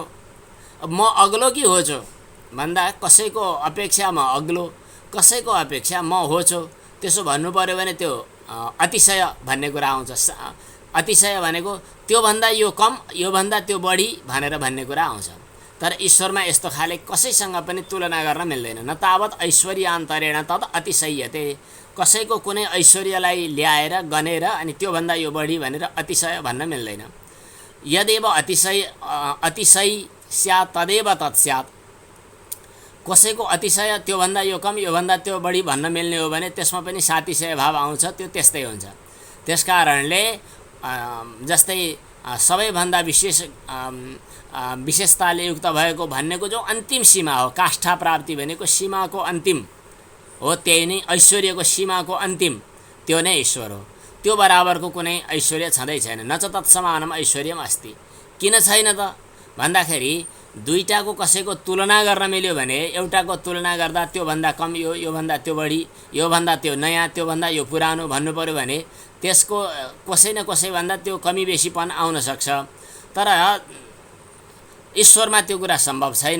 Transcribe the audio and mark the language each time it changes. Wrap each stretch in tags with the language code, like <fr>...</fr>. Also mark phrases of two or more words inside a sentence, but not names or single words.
<ne>अब म अग्लो कि होचो भन्दा कसैको अपेक्षा म अग्लो, कसैको अपेक्षा म होचो, त्यसो भन्नु पर्यो भने त्यो अतिशय भन्ने कुरा आउँछ। अतिशय भनेको त्योभन्दा यो कम, योभन्दा त्यो बढी भनेर भन्ने कुरा आउँछ। तर ईश्वरमा यस्तो खाले कसैसँग पनि तुलना गर्न मिल्दैन।</ne> <sa>न तावत् ऐश्वर्यान्तरेण तद अतिशयते।</sa> <ne>कसैको कुनै ऐश्वर्यलाई ल्याएर गनेर अनि त्योभन्दा यो बढी भनेर अतिशय भन्न मिल्दैन।</ne> <sa>यदेव अतिशय स्यात् तदेव तत्स्यात्।</sa> <ne>कसैको अतिशय त्योभन्दा यो कम, योभन्दा त्यो बढी भन्न मिल्ने हो भने त्यसमा पनि सातिशय भाव आउँछ। त्यो त्यस्तै हुन्छ। त्यसकारणले जस्तै सबैभन्दा विशेषताले युक्त भएको भन्नेको जो अन्तिम सीमा हो, काष्ठा प्राप्ति भनेको सीमाको अन्तिम हो, त्यही नै ऐश्वर्यको सीमाको अन्तिम, त्यो नै ईश्वर हो। त्यो बराबरको कुनै ऐश्वर्य छँदै छैन।</ne> <sa>न च तत्समानम ऐश्वर्यम अस्ति।</sa> <ne>किन छैन त भन्दाखेरि दुईटाको कसैको तुलना गर्न मिल्यो भने एउटाको तुलना गर्दा त्योभन्दा कम यो, योभन्दा त्यो बढी, योभन्दा त्यो नयाँ, त्योभन्दा यो पुरानो भन्नु पर्यो भने त्यसको कसै न कसैभन्दा त्यो कमी बेसीपन आउन सक्छ। तर ईश्वरमा त्यो कुरा सम्भव छैन।</ne>